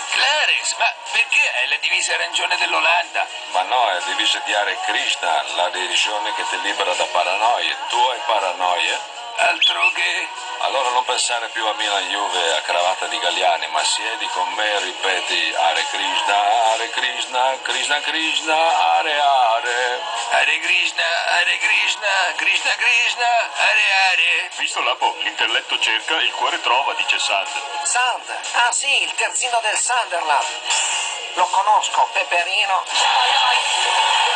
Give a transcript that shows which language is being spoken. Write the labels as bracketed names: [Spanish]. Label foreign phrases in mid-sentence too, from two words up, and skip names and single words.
[Italian] Clarence, ma perché hai la divisa arancione dell'Olanda? Ma no, è divisa di Hare Krishna, la religione che ti libera da paranoie. Tu hai paranoie? Altro che... Allora non pensare più a Milan Juve a cravatta di Galliani, ma siedi con me e ripeti Hare Krishna, Krishna Krishna, Hare Hare. Hare Krishna, Hare Krishna, Krishna Krishna, Hare Hare. Visto Lapo, l'intelletto cerca e il cuore trova, dice Sand. Sand, ah sì, il terzino del Sunderland. Lo conosco, Peperino.